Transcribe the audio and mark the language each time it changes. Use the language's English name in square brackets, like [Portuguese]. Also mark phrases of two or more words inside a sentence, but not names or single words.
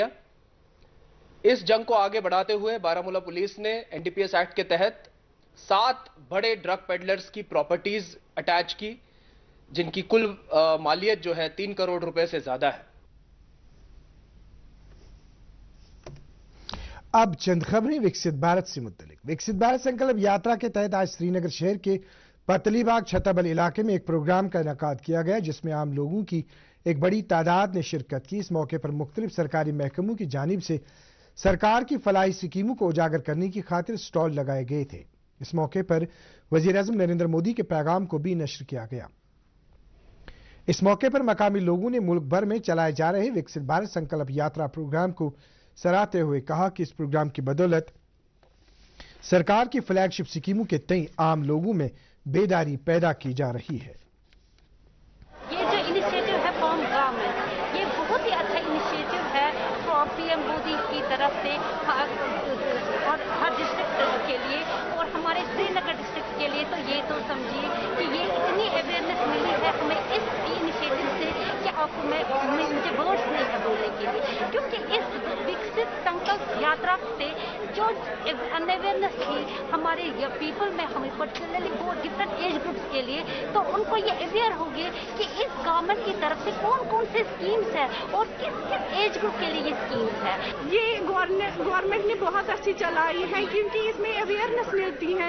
[Urdu] اس جنگ کو آگے بڑھاتے ہوئے بارہمولہ پولیس نے NDPS ایکٹ کے تحت 7 بڑے [English] drug peddlers [Urdu] کی [English] properties attach [Urdu] کی، جن کی کل مالیت جو ہے 3 کروڑ روپے سے زیادہ ہے۔ اب چند خبریں وکست بھارت سے متعلق۔ وکست بھارت سنکلپ یاترا کے تحت آج سری نگر شہر کے پتلی باغ چھتا بل علاقے میں ایک پروگرام کا انعقاد کیا گیا، جس میں عام لوگوں کی ایک بڑی تعداد نے شرکت کی۔ اس موقع پر مختلف سرکاری محکموں کی جانب سے سرکار کی فلاحی اسکیموں کو اجاگر کرنے کی خاطر سٹال لگائے گئے تھے۔ اس موقع پر وزیر اعظم نریندر مودی کے پیغام کو بھی نشر کیا گیا۔ اس موقع پر مقامی لوگوں نے ملک بھر میں چلائے جا رہے وکست بھارت سنکلپ یاترا پروگرام کو سراہتے ہوئے کہا کہ اس پروگرام کی بدولت سرکار کی فلیگ شپ اسکیموں کے تئیں عام لوگوں میں بیداری پیدا کی جا رہی ہے۔ یہ جو انیشیٹو ہے [English] from government, [Urdu] یہ بہت ہی اچھا انیشیٹو ہے PM مودی کی طرف سے ہر ڈسٹرکٹ کے لیے اور ہمارے سری نگر ڈسٹرکٹ کے لیے۔ تو یہ تو سمجھیے کہ یہ اتنی اویئرنیس ملی ہے ہمیں اس انیشیٹو سے کہ آپ کو مجھے ورڈز نہیں ہے بولنے کے لیے، کیونکہ اس وکست سنکلپ یاترا سے جو ان اویئرنیس تھی ہمارے پیپل میں، ہمیں پرٹیکولرلی وہ [English] different age groups [Urdu] کے لیے، تو ان کو یہ اویئر ہوگی کہ اس گورنمنٹ کی طرف سے کون کون سے اسکیمس ہیں اور کس کس [English] age group [Urdu] کے لیے یہ اسکیمس ہے۔ یہ گورنمنٹ نے بہت اچھی چلائی ہے کیونکہ اس میں اویئرنیس ملتی ہے۔